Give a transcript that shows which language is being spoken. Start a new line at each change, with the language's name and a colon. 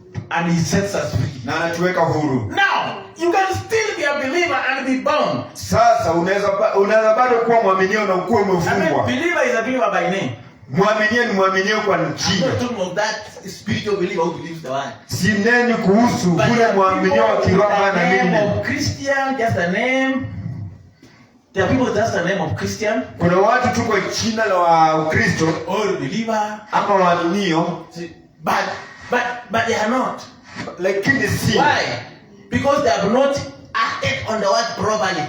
English: And he sets us free.
Swahili: Na anatuweka huru.
English: Now, you can still be a believer and be bound.
Swahili: Sasa unaweza bado kuwa mwaminio na ukuwe umefungwa.
English: Believer is a believer by name.
Swahili: Mwaminio ni mwaminio kwa jina.
English: I'm not talking of that spiritual believer who believes the word.
Swahili: Sineni kuhusu ule mwaminio wa kiroho na mimi.
English: Christian, just a name. There are people with just the name of Christian.
Swahili: Kuna watu tu kwa jina la Ukristo
English: or believer
Swahili: ama waaminio,
English: but they are not.
Swahili: Lakini si.
English: Why? Because they have not acted on the word properly.